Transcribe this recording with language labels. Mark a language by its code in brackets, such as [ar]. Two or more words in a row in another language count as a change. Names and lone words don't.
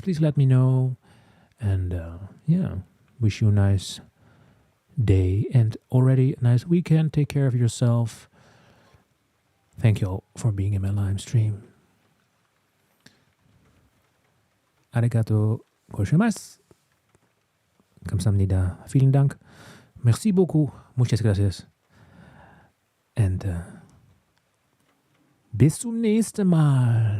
[en] Please let me know. And wish you a nice day and already a nice weekend. Take care of yourself. Thank you all for being in my live stream. [ja] ありがとうございます. [de] Kamsahamnida. Vielen Dank. [fr] Merci beaucoup. [es] Muchas gracias. [de] Und bis zum nächsten Mal.